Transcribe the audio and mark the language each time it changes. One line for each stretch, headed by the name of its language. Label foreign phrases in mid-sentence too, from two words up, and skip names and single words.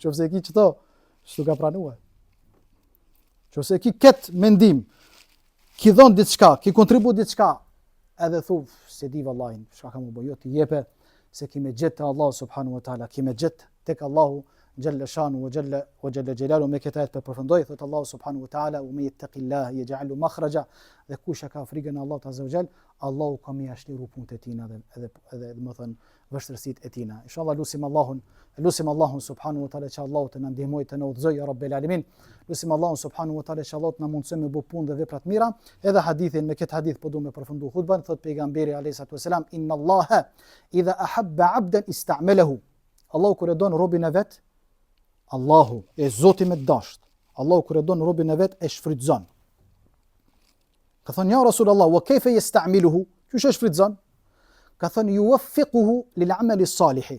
Albanian: Nëse e ki çto, çu ka pranuar. Nëse e ki ket mendim, ki dhon diçka, ki kontribu diçka, edhe thu se di vallahi, çka kam u bë, jo ti jepe se ki me gjet te Allah
Arabic: سبحانه وتعالى,
Albanian: ki me gjet tek Allahu
Arabic: جل شأنه وجل جلاله.
Albanian: Me këtë ajet përfundoi thot Allah
Arabic: سبحانه وتعالى, "ومن يتق الله يجعل مخرجا",
Albanian: dhe kush ka frikën e Allahut
Arabic: عز وجل,
Albanian: Allahu ka më ashliru punët e tina edhe do të thon vështirësitë e tina. Inshallah lusim Allahun
Arabic: سبحانه وتعالى
Albanian: që Allahu të na ndihmojë të na udhëzojë
Arabic: يا رب العالمين.
Albanian: Lusim Allahun
Arabic: سبحانه وتعالى
Albanian: që Allahu të na mundsojë me bu punë dhe vepra të mira. Edhe hadithin, me këtë hadith po duam të përfundoj hutbën, thot pejgamberi
Arabic: عليه الصلاة والسلام, "إن الله إذا أحب عبدا استعمله."
Albanian: Allahu kur e don robën e vet, Allahu e Zoti me dasht. Allahu kur e don robën e vet e shfrytëzon. Ka thënë
Arabic: يا رسول الله, "وكيف يستعمله?"
Albanian: Kush e shfrytëzon? Ka thënë
Arabic: يوفقه للعمل الصالح.